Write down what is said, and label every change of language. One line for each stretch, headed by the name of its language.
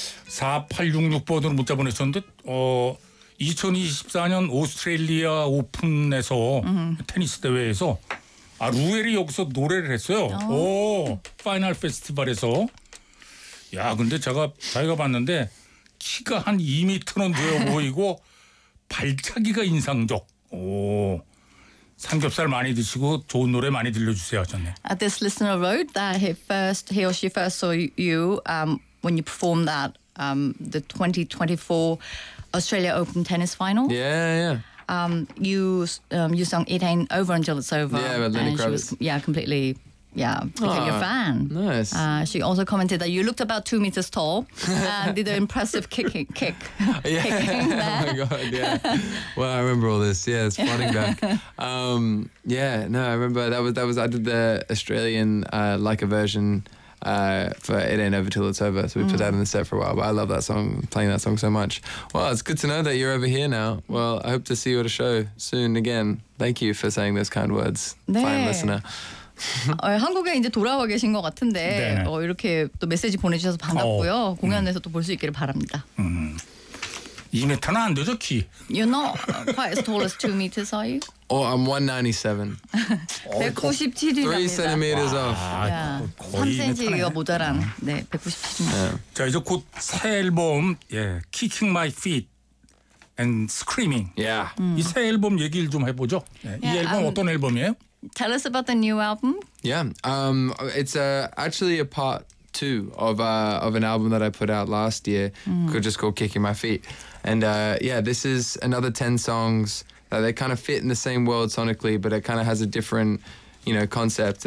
Korean: 4866번으로 문자 보내셨는데 2024년 오스트레일리아 오픈에서 테니스 대회에서 아 루엘이 여기서 노래를 했어요. 오 파이널 페스티벌에서 야 근데 자기가 봤는데 키가 한 2미터는 되어 보이고 발차기가 인상적. 오 삼겹살 많이 드시고 좋은 노래 많이 들려주세요 하셨네.
English: This listener wrote that he or she first saw you when you performed that the 2024 Australia Open tennis final. Yeah, yeah. You sung "It Ain't Over Until It's Over." Yeah, with Lenny Kravitz. Completely a fan. Nice. She also commented that you looked about 2 meters tall and did an impressive kick. Yeah. Oh my god. Yeah. Well, I remember all this. Yeah, it's flooding back. I remember that was I did the Australian like a version. For It Ain't Over Till It's Over, so we put that in the set for a while, but I love that song, playing that song so much. Well, it's good to know that you're over here now. Well, I hope to see you at a show soon again. Thank you for saying those kind words.
Korean: 네.
English: Fine listener.
Korean: 한국에 이제 돌아와 계신 것 같은데 네. 이렇게 또 메시지 보내주셔서 반갑고요. 공연에서 또 볼 수 있기를 바랍니다. 2m나 안 되죠, 키?
English: You're not quite as tall as 2 meters, are you? Oh, I'm 197.
Korean: 197이랍니다.
English: 3 centimeters off.
Korean: 3cm가 모자란. 네, 197입니다. 자, 이제 곧 새 앨범 Kicking My Feet and Screaming.
English: Yeah.
Korean: 이 새 앨범 얘기를 좀 해보죠. 이 앨범 어떤 앨범이에요?
English: Tell us about the new album. Yeah, it's actually a part two of an album that I put out last year just called Kicking My Feet. And this is another 10 songs that they kind of fit in the same world sonically, but it kind of has a different, you know, concept.